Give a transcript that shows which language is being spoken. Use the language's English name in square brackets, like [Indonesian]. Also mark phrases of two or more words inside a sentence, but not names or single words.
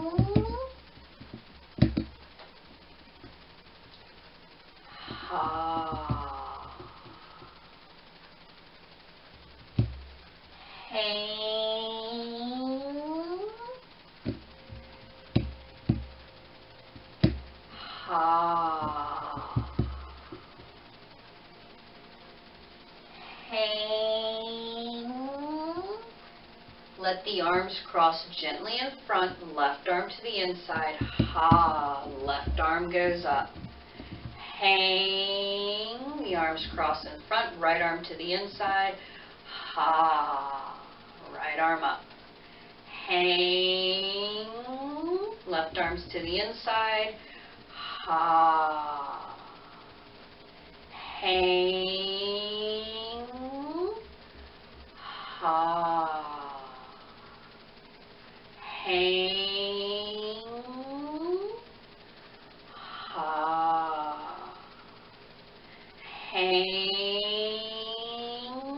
[English] ha, hang, ha, hang. Let the arms cross gently in front, left arm to the inside, ha, left arm goes up. Hang, the arms cross in front, right arm to the inside, ha, right arm up. Hang, left arms to the inside, ha, hang, ha, hang, ha, hang,